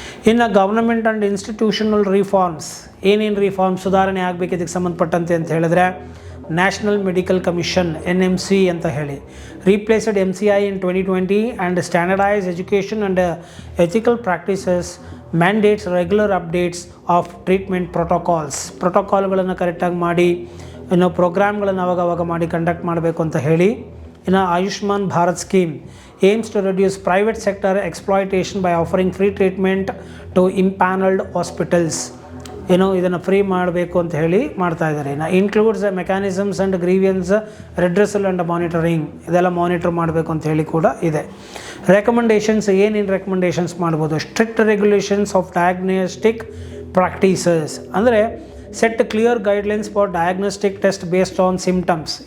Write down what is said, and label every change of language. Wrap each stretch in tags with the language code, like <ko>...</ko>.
<en>ಇನ್ನು government and institutional reforms,</en> <kn>ಏನೇನು reform ಸುಧಾರಣೆ ಆಗಬೇಕು ಇದಕ್ಕೆ ಸಂಬಂಧಪಟ್ಟಂತೆ ಅಂತ ಹೇಳಿದ್ರೆ,</kn> <en>national medical commission NMC ಅಂತ ಹೇಳಿ replaced MCI in 2020 and standardise education and ethical practices mandates regular updates of treatment ಪ್ರೋಟೋಕಾಲ್ಗಳನ್ನು</en> <kn>ಕರೆಕ್ಟಾಗಿ ಮಾಡಿ</kn> <en>ಪ್ರೋಗ್ರಾಮ್ಗಳನ್ನು</en> <kn>ಅವಾಗವಾಗ ಮಾಡಿ</kn> <en>conduct</en> <kn>ಮಾಡಬೇಕು ಅಂತ ಹೇಳಿ.</kn> <en>ಇನ್ನು Ayushman Bharat scheme aims to reduce private sector exploitation by offering free treatment to impaneled hospitals.</en> <kn>ಇದನ್ನು ಫ್ರೀ ಮಾಡಬೇಕು ಅಂತ ಹೇಳಿ ಮಾಡ್ತಾ ಇದ್ದಾರೆ.</kn> <en>includes mechanisms and grievance redressal and monitoring,</en> <kn>ಇದೆಲ್ಲ ಮಾನಿಟರ್ ಮಾಡಬೇಕು ಅಂತ ಹೇಳಿ ಕೂಡ ಇದೆ.</kn> <en>recommendations,</en> <kn>ಏನೇನು ರೆಕಮೆಂಡೇಷನ್ಸ್ ಮಾಡ್ಬೋದು,</kn> <en>Strict regulations of diagnostic practices, ಅಂದರೆ set clear guidelines for diagnostic test based on symptoms.</en>